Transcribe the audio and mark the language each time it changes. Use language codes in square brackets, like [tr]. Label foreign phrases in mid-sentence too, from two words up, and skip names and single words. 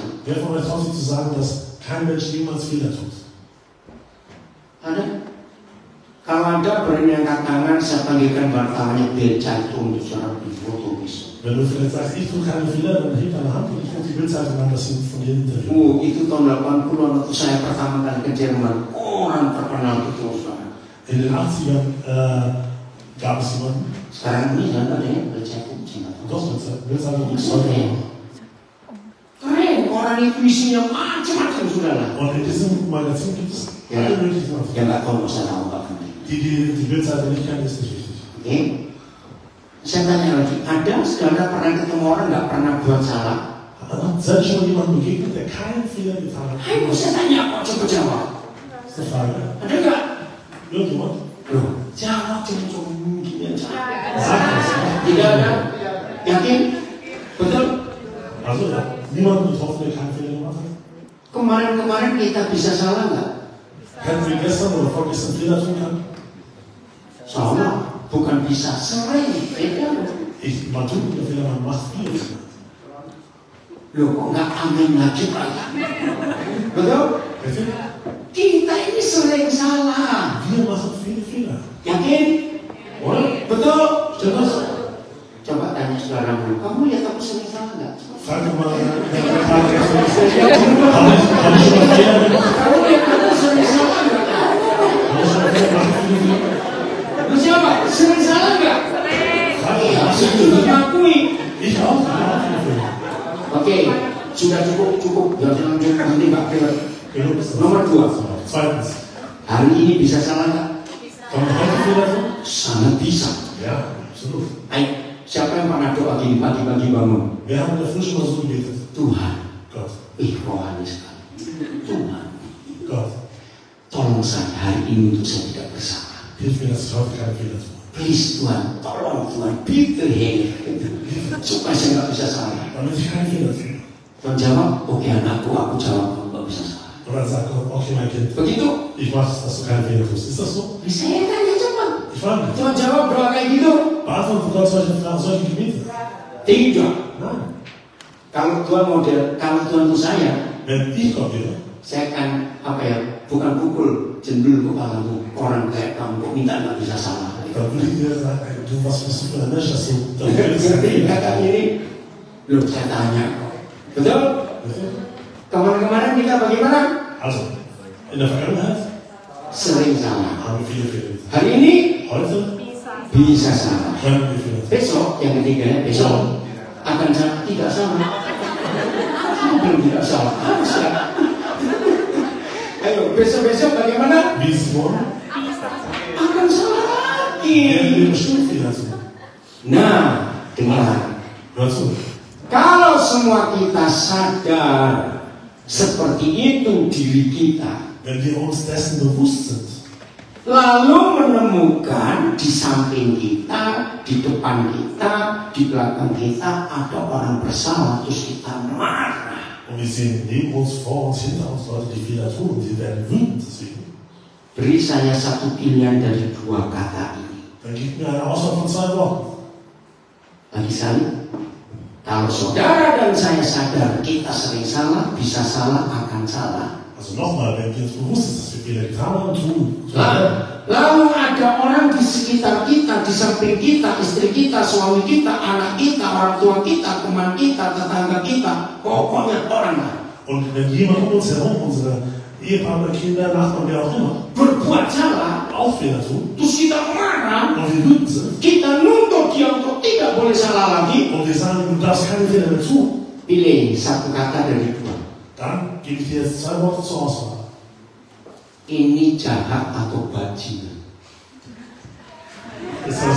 [de] wer von euch traut sich zu sagen, dass kein Mensch jemals Fehler tut? [id] Ada? Kalau ada berani angkat tangan, saya panggilkan wartawannya biar cantum di surat di foto besok. [de] Wenn du vielleicht sagst, ich tue keine Fehler, dann hebt deine Hand und ich rufe die Bildzeitung an, dass sie von dir interviewen. [id] Itu tahun 80-an waktu saya pertama kali ke Jerman. Orang terkenal itu saudara. [de] In den 80ern gab es jemanden, [id] Sekarang ini ada yang bercantum. [de] doch, Bildzeitung gibt es heute noch. [id] Keren, orang itu isinya macam-macam saudara. [de] Und in diesem Magazin gibt es Ja. alle möglichen Sachen. [id] Yang nggak tahu nggak usah tahu Pak. [de] Die Bildzeitung nicht kennen, ist nicht wichtig. [id] Oke. Saya tanya lagi, ada saudara pernah ketemu orang nggak pernah buat salah? [de] Seid ihr schon mal jemandem begegnet, der keinen Fehler getan hat? [id] Ayo saya tanya kok coba jawab. [de] Das ist eine Frage. [id] Ada nggak? [de] Irgendjemand? [id] Loh, jawab cuma mungkin aja. [de] Sag das. [id] Tidak ada. Yakin? Betul? [de] Also, niemanden getroffen, der keinen Fehler gemacht hat? [id] Kemarin-kemarin kita bisa salah nggak? [de] Hätten wir gestern oder vorgestern Fehler tun können? [id] Salah, bukan bisa sering. Beda loh. [de] Man tut nicht Fehler, man macht viele Fehler. [id] Loh, kok nggak amin lagi Pak? Betul? [de] Richtig? [id] Kita ini sering salah. [de] Wir machen viele Fehler. [id] Yakin? [de] Oder? [id] Betul? Coba tanya saudara dulu, kamu lihat aku sering salah nggak? [de] Frag doch mal, habe ich schon mal Fehler gemacht? [id] Kamu lihat aku sering salah nggak? [de] Habe ich schon mal Fehler gemacht? Viele Fehler? [id] Lu siapa? Sering salah nggak? [de] Frag doch [id] Iya, [de] mal. [id] saya juga mengakui. [de] Ich auch viele Fehler. [id] Oke, sudah cukup. Jangan lanjut nanti Pak Philip. [de] Genug ist das. [id] Nomor 2. [de] Zweitens, [id] Hari ini bisa salah nggak? [de] kann man heute Fehler tun? [id] Sangat bisa. [de] Ja, absolut. [id] Ayo, siapa yang pernah doa gini pagi-pagi bangun? [de] Wir haben in der Früh schon mal so gebetet. [id] Tuhan, [de] Gott, [id] rohani sekali. Tuhan, [de] Gott, [id] tolong saya hari ini untuk saya tidak bersalah. [de] hilf mir, dass ich heute keine Fehler tue. [id] Please Tuhan, tolong Tuhan, [de] bitte Herr, [id] supaya saya nggak bisa salah. [de] Damit ich keine Fehler tue. [id] Tuhan jawab, oke anakku, aku jawab kamu nggak bisa salah. [de] Und dann sagt Gott, okay, mein Kind, [id] Begitu? [de] ich mache es, dass du keine Fehler tust. Ist das so? [id] Saya tanya cepat. [de] Ich frage dich. [id] Tuhan jawab doa kayak gitu? [de] Beantwortet Gott solche Fragen, solche Gebete? [id] Tidak. [de] Nein. [id] Kalau Tuhan itu saya [de] Wenn ich Gott wäre, [id] akan bukan pukul jendul kepalamu orang kayak kamu kok minta nggak bisa salah. [de] dann würde ich dir sagen, ey, du, was bist du für ein Mensch, dass du dann willst? [id] Kata ini, loh saya tanya, betul? Kemarin-kemarin kita bagaimana? [de] Also, in der Vergangenheit [id] Sering salah. [de] haben wir viele Fehler getan. [id] Hari ini [de] Heute [id] bisa salah. [de] Können wir Fehler tun. [id] Besok yang ketiga, besok akan tidak salah. Belum tidak salah. Ayo besok bagaimana? [de] Wie ist es morgen? [id] Akan salah lagi. [de] Werden wir bestimmt Fehler tun. [id] Nah, dengar. [de] Hör zu. [id] Kalau semua kita sadar seperti itu diri kita, [de] Wenn wir uns dessen bewusst sind, [id] lalu menemukan di samping kita, di depan kita, di belakang kita ada orang bersalah, terus kita marah. [de] und wir sehen neben uns, vor uns, hinter uns Leute, die Fehler tun, und wir werden wütend deswegen, [id] Beri saya satu pilihan dari dua kata ini. [de] dann gibt mir eine Auswahl von 2 Worten. [id] Bagi saya, kalau saudara dan saya sadar kita sering salah, bisa salah, akan salah. [de] Also nochmal, wenn wir uns bewusst sind, dass wir Fehler getan haben, tun. [id] Lalu ada orang di sekitar kita, di samping kita, istri kita, suami kita, anak kita, orang tua kita, teman kita, tetangga kita, pokoknya orang lain [de] Und wenn jemand um uns herum, unsere Ehepartner, Kinder, Nachbarn, wer auch immer, [id] berbuat salah, [de] auch Fehler tun, [id] terus kita marah, [de] und wir wütend sind, [id] kita nuntut dia untuk tidak boleh salah lagi, [de] und wir sagen, du darfst keine Fehler mehr tun, [id] pilih satu kata dari dua. [de] dann gebe ich dir jetzt 2 Worte zur Auswahl. [id] Ini jahat atau bajingan? [de] Ist das,